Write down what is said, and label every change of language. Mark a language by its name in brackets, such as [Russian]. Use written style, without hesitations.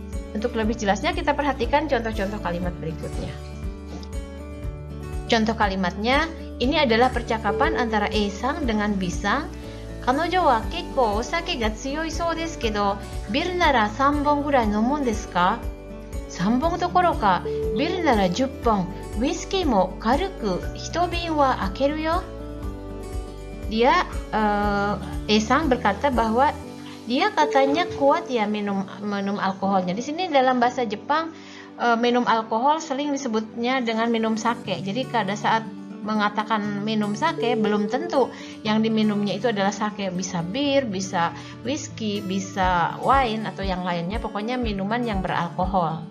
[Indonesian] Untuk lebih jelasnya kita perhatikan contoh-contoh kalimat berikutnya. Contoh kalimatnya, ini adalah percakapan antara A-sang dengan B-sang. [Japanese] Kanojo wa kekkou osake ga tsuyoi sou desu kedo, biru nara 3本ぐらい飲むんですか? 3本どころか、ビールなら10本、ウイスキーも軽く1瓶は開けるよ. [Indonesian] Dia Esang berkata bahwa dia katanya kuat ya minum alkoholnya. Di sini dalam bahasa Jepang minum alkohol sering disebutnya dengan minum sake. Jadi pada saat mengatakan minum sake belum tentu yang diminumnya itu adalah sake, bisa bir, bisa whisky, bisa wine atau yang lainnya, pokoknya minuman yang beralkohol.